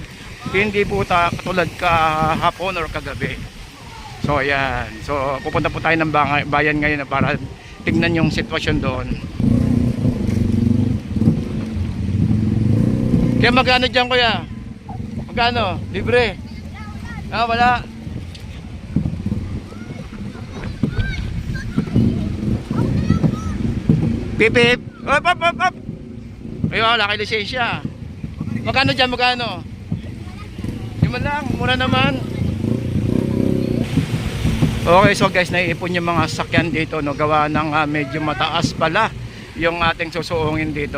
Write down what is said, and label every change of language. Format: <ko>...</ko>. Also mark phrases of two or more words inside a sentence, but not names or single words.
<tl>Hindi po katulad kahapon or kagabi. So ayan, so pupunta po tayo ng bayan ngayon para tignan yung sitwasyon doon. Kaya magkano dyan, kuya? Magkano? Libre? Wala. Pipip. Op, op, op, op. Ay, wala kayo lisensya. Magkano dyan, magkano? Lima lang, mura naman. Okay, so guys, naiipon yung mga sakyan dito, no, gawa ng medyo mataas pala yung ating susuungin dito.</tl>